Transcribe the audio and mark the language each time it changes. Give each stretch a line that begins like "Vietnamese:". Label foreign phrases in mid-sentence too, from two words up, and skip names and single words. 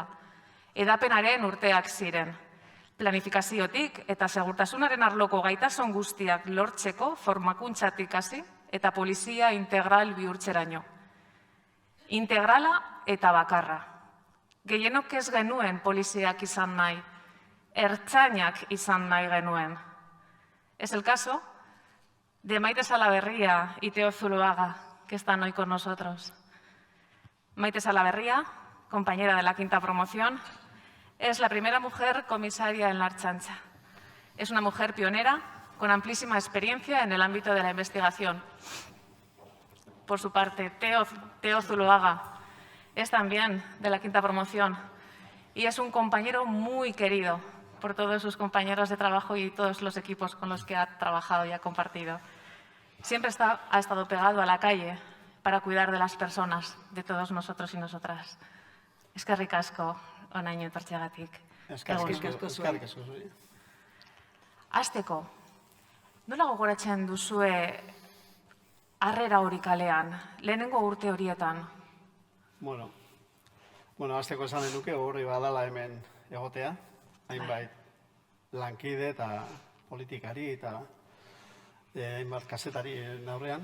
Basque: Edapenaren urteak ziren. Planifikaziotik eta segurtasunaren arloko gaitasun guztiak lortzeko formakuntzatik hasi eta polizia integral bihurtzeraino. Integrala eta bakarra. Gehienok ez genuen poliziak izan nahi, ertzainak izan nahi genuen.
Spanish: Es el caso de Maite Salaberria y Teo Zuloaga, que están hoy con nosotros. Maite Salaberria, compañera de la 5ª promoción, es la primera mujer comisaria en la Ertzaintza. Es una mujer pionera con amplísima experiencia en el ámbito de la investigación. Por su parte, Teo Zuloaga es también de la 5ª promoción y es un compañero muy querido por todos sus compañeros de trabajo y todos los equipos con los que ha trabajado y ha compartido. Siempre ha estado pegado a la calle para cuidar de las personas, de todos nosotros y nosotras.
Basque: Eskerrik asko. Onaino etortzeagatik. Eskerrik asko zuri. Hasteko, nola gogoratzen duzue harrera hori kalean, lehenengo urte horietan? Bueno, hasteko esan denuke horri badala hemen egotea, hainbait lankide eta politikari eta hainbat kazetari aurrean.